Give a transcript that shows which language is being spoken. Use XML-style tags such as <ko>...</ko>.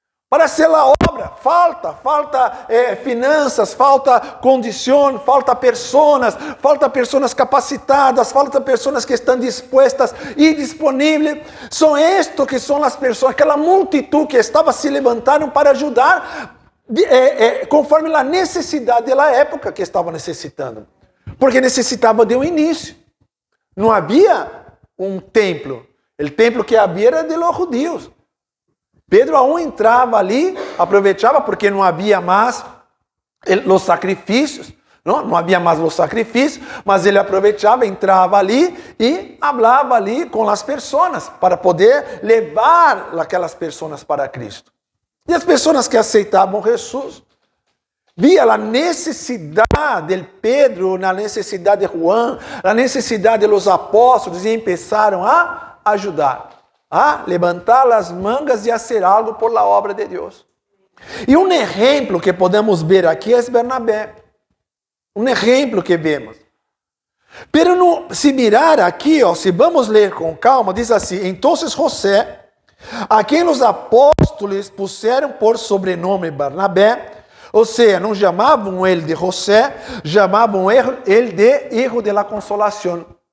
<pt>Para ser a obra, falta finanças, falta condição, falta pessoas capacitadas, falta pessoas que estão dispostas e disponíveis. São estes que são as pessoas, aquela multitud que estava se levantando para ajudar, conforme a necessidade da época que estava necessitando. Porque necessitava de um início. Não havia um templo. O templo que havia era de los judíos. Pedro aún entrava ali, aproveitava porque não havia mais os sacrifícios, não havia mais os sacrifícios, mas ele aproveitava, entrava ali e falava ali com as pessoas para poder levar aquelas pessoas para Cristo. E as pessoas que aceitavam Jesus via a necessidade de Pedro, a necessidade de Juan, a necessidade dos apóstolos e começaram a ajudar.</pt> <es>a levantar las mangas y hacer algo por la obra de Dios.</es> <pt>E um exemplo que podemos ver aqui é Bernabé. Um exemplo que vemos. Pero no, se mirar aqui, se vamos ler com calma, diz assim: então José, a quem os apóstolos puseram por sobrenome Barnabé, ou seja, não chamavam ele de José, chamavam ele de Hijo de la Consolación.</pt>